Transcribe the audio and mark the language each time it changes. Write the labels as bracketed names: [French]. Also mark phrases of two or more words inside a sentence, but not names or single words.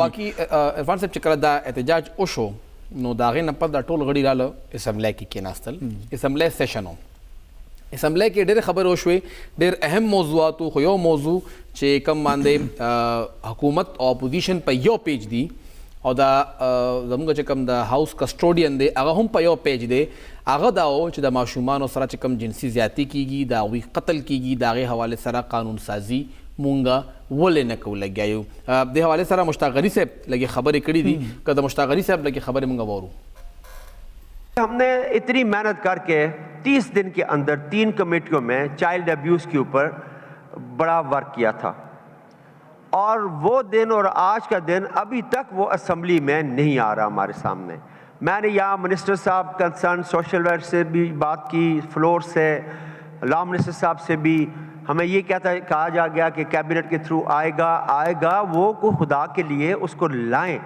[Pashto] او باقي عرفان صاحب چې کله دا احتجاج وشو نو د هغې نه پس دا ټول غړي راله اسمبلی کې کېناستل اسمبلی سیشن و اسمبلی کې ډېرې خبرې وشوې ډېر اهم موضوعات خو یو موضوع چې کوم باندې حکومت او اپوزیشن په یو پیج دي او دا زموږ چې کوم د هاوس کسټوډین دی هغه هم په یو پیج دی هغه دا و چې د ماشومانو سره چې کوم جنسي زیاتی کیږي د هغوی قتل کیږي د هغې حوالې سره قانون سازي مونږ ولې نه کوو لګیا یو. دې حوالې سره مشتاق غني صاحب لږې خبرې کړي دي که د مشتاق غني صاحب لږې خبرې مونږ وورو. [Urdu] ہم نے اتنی محنت کر کے 30 دن کے اندر 3 کمیٹیوں میں [English] child abuse [Urdu] کے اوپر بڑا ورک کیا تھا اور وہ دن اور آج کا دن ابھی تک وہ اسمبلی میں نہیں آ رہا ہمارے سامنے. میں نے یہاں منسٹر صاحب [English] concern social welfare [Urdu] سے بھی بات کی فلور سے [English] law minister [Urdu] صاحب سے بھی ہمیں یہ کہا جا گیا کہ کیبنٹ کے تھرو آئے گا وہ کو خدا کے لیے اس کو لائیں.